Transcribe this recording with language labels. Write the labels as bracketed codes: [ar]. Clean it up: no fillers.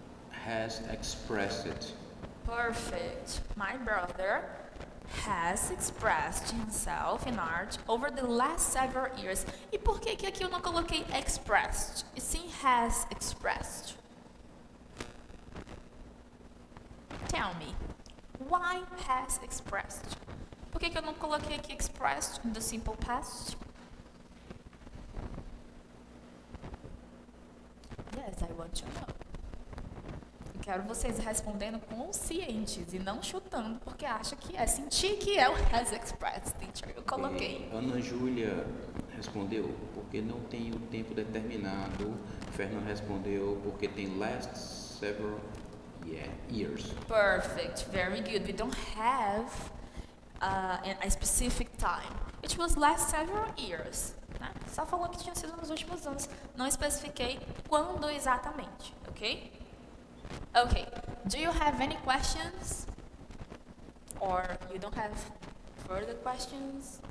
[en] Has expressed it. Perfect. My brother has expressed himself in art over the last several years. [pt] E por que aqui eu não coloquei expressed? E sim has expressed? [en] tell me, why has expressed? [pt] Por que eu não coloquei aqui expressed in the simple past? [en] Yes, I want to know. [pt] Eu quero vocês respondendo conscientes e não chutando, porque acha que é. Senti que é o has expressed, teacher. Eu coloquei. Ana Júlia respondeu porque não tem o tempo determinado. Fernando respondeu porque tem [en] last several years. Perfect, very good. We don't have a specific time. It was last several years. [pt] Né? Só falando que tinha sido nos últimos anos. Não especifiquei quando exatamente, ok? [en] Okay, do you have any questions? Or you don't have further questions?